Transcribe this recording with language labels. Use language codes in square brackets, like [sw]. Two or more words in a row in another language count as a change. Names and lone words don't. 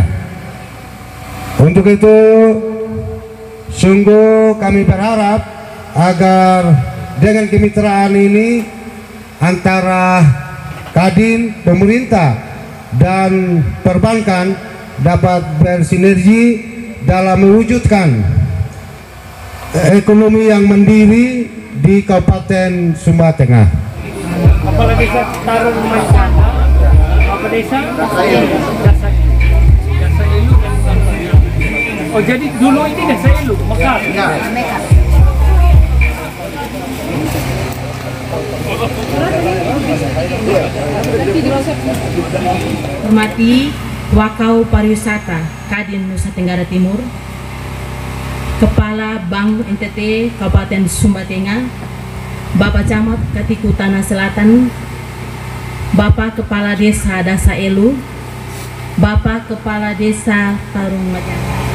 [id] Untuk itu sungguh kami berharap agar dengan kemitraan ini antara Kadin, pemerintah dan perbankan dapat bersinergi dalam mewujudkan ekonomi yang mandiri di Kabupaten Sumba Tengah. Kepala Desa Tarung Masyana, apa desa? Dasa Ilu. Oh jadi dulu ini Desa Ilu, Mekar. Hormati Wakau Pariwisata Kadin Nusa Tenggara Timur, Kepala Bank NTT Kabupaten Sumba Tengah, Bapak Camat Katiku Tanah Selatan, Bapak Kepala Desa Dasa Elu, Bapak Kepala Desa Tarung Majana.